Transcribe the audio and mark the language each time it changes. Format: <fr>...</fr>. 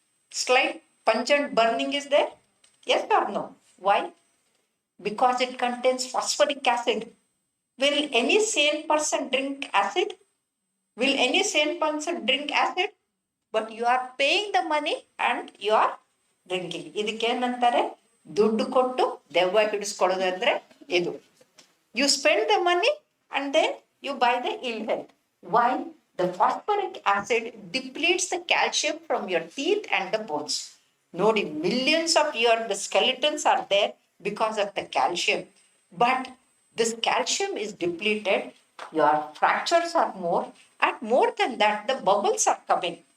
<en>Slight pungent burning is there? Yes or no? Why? Because it contains phosphoric acid. Will any sane person drink acid? Will any sane person drink acid? But you are paying the money and you are drinking.</en> <kn>ಇದಕ್ಕೇನಂತಾರೆ ದುಡ್ಡು ಕೊಟ್ಟು ದೆವ್ವ ಹಿಡಿಸ್ಕೊಡೋದು ಅಂದ್ರೆ ಇದು.</kn> <en>You spend the money and then you buy the ill health. Why? The phosphoric acid depletes the calcium from your teeth and the bones. Nodi, millions of years the skeletons are there because of the calcium. But this calcium is depleted, your fractures are more, and more than that, the bubbles are coming.</en>